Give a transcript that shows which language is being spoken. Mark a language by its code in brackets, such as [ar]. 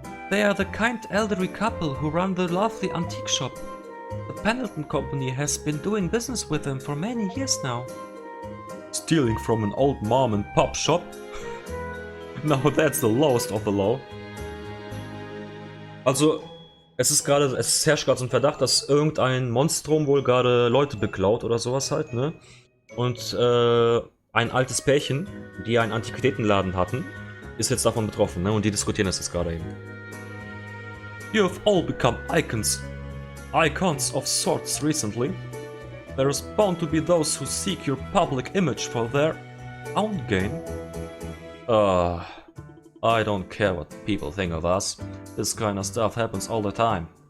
[en] They are the kind elderly couple who run the lovely antique shop. The Pendleton Company has been doing business with them for many years now. Stealing from an old mom and pop shop? Now that's the lowest of the low. [de] Also, es herrscht gerade so ein Verdacht, dass irgendein Monstrum wohl gerade Leute beklaut oder sowas halt, ne? Und ein altes Pärchen, die einen Antiquitätenladen hatten, ist jetzt davon betroffen, ne? Und die diskutieren das jetzt gerade eben. [en] You have all become icons of sorts recently. There's bound to be those who seek your public image for their own gain. I don't care what people think of us. This kind of stuff happens all the time.